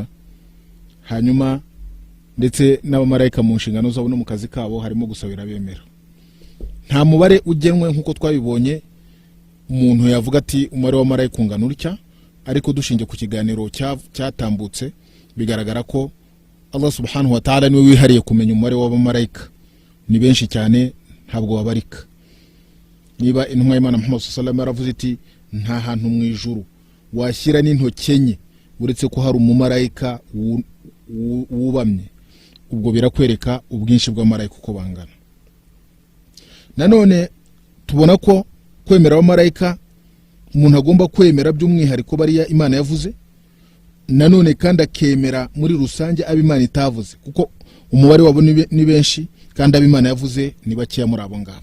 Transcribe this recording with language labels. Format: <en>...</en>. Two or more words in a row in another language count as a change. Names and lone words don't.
<rw>Hanyuma ndetse n'abamarayika mu nshingano zabo no mu kazi kabo harimo gusabira bemera. Nta mubare ugenwe nk'uko twabibonye umuntu yavuga ati umubare w'abamarayika ungana utya, ariko dushingiye ku kiganiro cyatambutse bigaragara ko Allah</rw> <ar>سبحانه وتعالى</ar> <rw>niwe wihariye kumenya umubare w'abamarayika. Ni benshi cyane, ntabwo babarika. Niba intumwa y'Imana Muhammad</rw> <ar>صلى الله عليه وسلم</ar> <rw>yaravuze iti nta hantu mu ijuru washyira n'intoki enye uretse ko hari umumarayika wubamye, ubwo birakwereka ubwinshi bw'abamarayika uko bangana. Nanone tubona ko kwemera abamarayika umuntu agomba kwemera by'umwihariko bariya Imana yavuze, nanone kandi akemera muri rusange ab'Imana itavuze, kuko umubare wabo ni benshi kandi ab'Imana yavuze ni bakeya muri abo ngabo.</rw>